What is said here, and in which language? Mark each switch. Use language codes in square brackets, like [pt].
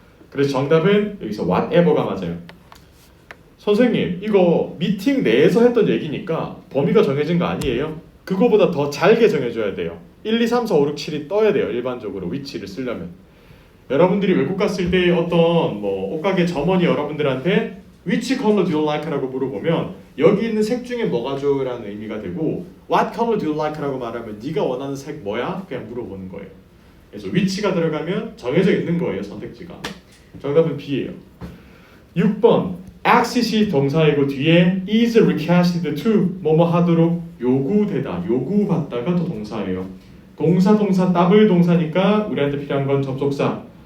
[ko] 그래서 정답은 여기서 whatever가 맞아요. 선생님, 이거 미팅 내에서 했던 얘기니까 범위가 정해진 거 아니에요? 그거보다 더 잘게 정해줘야 돼요. 1, 2, 3, 4, 5, 6, 7이 떠야 돼요. 일반적으로 위치를 쓰려면. 여러분들이 외국 갔을 때 어떤 옷가게 점원이 여러분들한테 [en] Which color do you like? [ko] 라고 물어보면 여기 있는 색 중에 뭐가 좋아? [en] 라는 의미가 되고 What color do you like? [ko] 라고 말하면 네가 원하는 색 뭐야? 그냥 물어보는 거예요. 그래서 which가 들어가면 정해져 있는 거예요. 선택지가. 정답은 B예요. 6번 access이 동사이고 뒤에 [en] is requested to [ko] 뭐뭐 하도록 요구되다. 요구받다가 또 동사예요. 동사 더블 동사니까 우리한테 필요한 건 접속사.